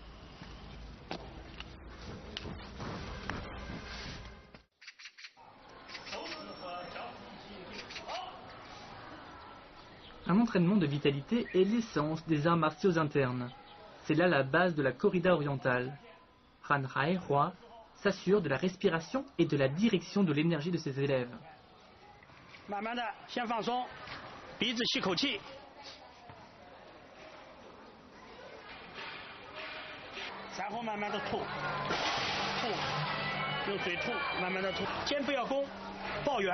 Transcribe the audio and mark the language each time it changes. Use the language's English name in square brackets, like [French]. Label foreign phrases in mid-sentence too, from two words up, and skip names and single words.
[French] Un entraînement de vitalité est l'essence des arts martiaux internes. C'est là la base de la corrida orientale. Han Hai-Hua s'assure de la respiration et de la direction de l'énergie de ses élèves. [Chinese] 慢慢的，先放松，鼻子吸口气，然后慢慢的吐，用嘴吐，慢慢的吐，肩不要弓，抱圆。